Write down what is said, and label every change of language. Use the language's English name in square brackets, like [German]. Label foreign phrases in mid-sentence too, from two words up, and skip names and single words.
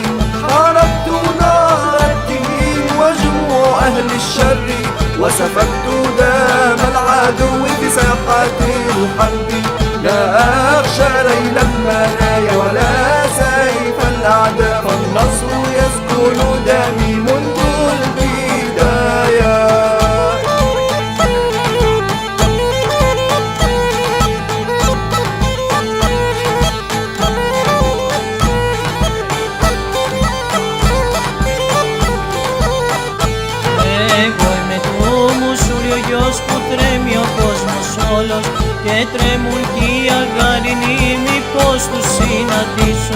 [Arabic] حاربت نار التنين وجموع أهل الشر، وسفكت دم العدو في ساحات الحرب. لا أخشى ليل المنايا ولا سيف الأعداء، فالنصر يسكن دمي منذ البداية. [Greek] Εγώ είμαι του Μουσούριου γιος που τρέμει ο κόσμος όλος και τρέμουν κι οι αγαρινοί, μήπως τους συναντήσω.